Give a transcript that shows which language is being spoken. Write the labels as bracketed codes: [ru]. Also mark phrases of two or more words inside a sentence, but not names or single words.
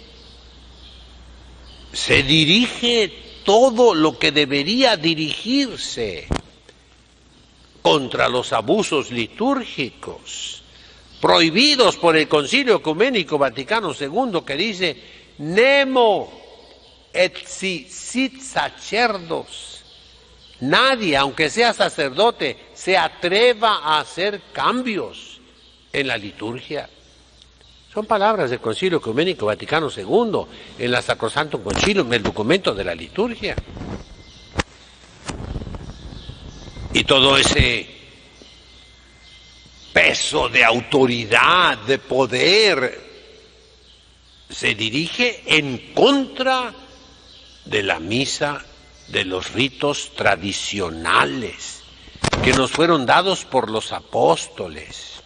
[es] se dirige todo lo que debería dirigirse contra los abusos litúrgicos prohibidos por el Concilio Ecuménico Vaticano II, que dice [la] Nemo et si sit sacerdos. [es] Nadie, aunque sea sacerdote, se atreva a hacer cambios en la liturgia. Son palabras del Concilio Ecuménico Vaticano II, en la Sacrosanctum Concilium, el documento de la liturgia. Y todo ese peso de autoridad, de poder, se dirige en contra de la misa, de los ritos tradicionales que nos fueron dados por los apóstoles.